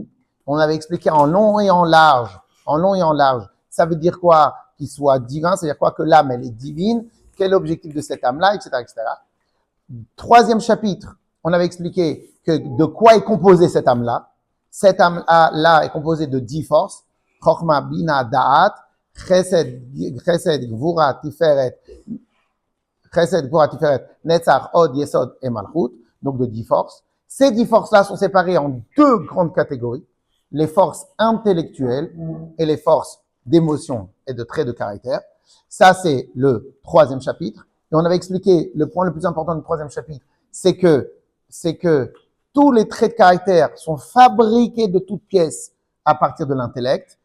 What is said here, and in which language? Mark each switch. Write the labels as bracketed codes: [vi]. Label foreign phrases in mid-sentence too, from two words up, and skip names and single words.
[fr] On avait expliqué en long et en large. Ça veut dire quoi? Qu'il soit divin, c'est-à-dire quoi? Que l'âme, elle est divine. Quel est l'objectif de cette âme-là, etc., etc. Troisième chapitre, on avait expliqué que de quoi est composée cette âme-là. Cette âme-là est composée de 10 forces. Chochma, Bina, Da'at, Chesed, Gvura, Tiferet, Netzach, Od, Yesod et Malchut. Donc de 10 forces. Ces 10 forces-là sont séparées en 2 grandes catégories. Les forces intellectuelles et les forces d'émotion et de traits de caractère. Ça, c'est le 3e chapitre. Et on avait expliqué le point le plus important du 3e chapitre, c'est que tous les traits de caractère sont fabriqués de toutes pièces à partir de l'intellect.